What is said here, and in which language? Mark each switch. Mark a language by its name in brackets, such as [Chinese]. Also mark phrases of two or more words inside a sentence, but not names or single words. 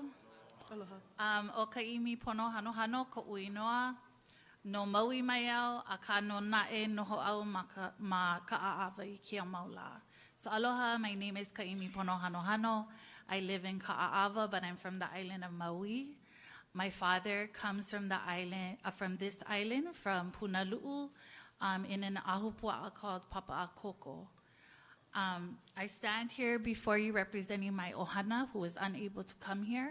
[Hawaiian] Aloha. O ka imi pono hano hano ko uinoa. No maui mai au, a ka no nae noho au ma ka a'awa I kia maula. [English] So aloha, my name is Kaimi Pono Hano Hano. I live in Ka'a'awa, but I'm from the island of Maui. My father comes from the island, from this island, from Punalu'u, in an ahupua'a called Papa'akoko. I stand here before you representing my ohana who is unable to come here.